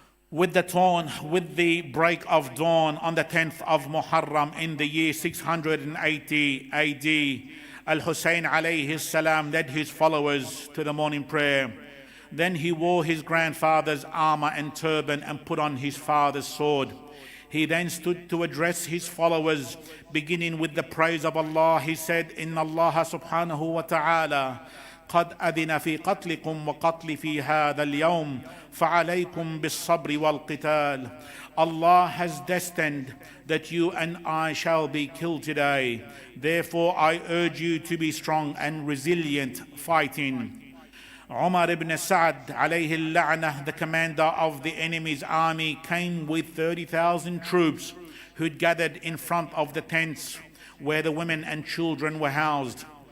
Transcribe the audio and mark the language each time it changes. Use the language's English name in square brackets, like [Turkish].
[English] With the break of dawn on the 10th of Muharram in the year 680 AD, Al-Hussein alayhi salam led his followers to the morning prayer. Then he wore his grandfather's armor and turban and put on his father's sword. He then stood to address his followers, beginning with the praise of Allah. He said, [Arabic] Inna Allah subhanahu wa ta'ala قد أذن في قتلكم وقتل في هذا اليوم فعليكم بالصبر والقتال. [English] Allah has destined that you and I shall be killed today. Therefore I urge you to be strong and resilient fighting. Umar ibn Sa'd alayhi al-la'nah, the commander of the enemy's army, came with 30,000 troops who'd gathered in front of the tents where the women and children were housed.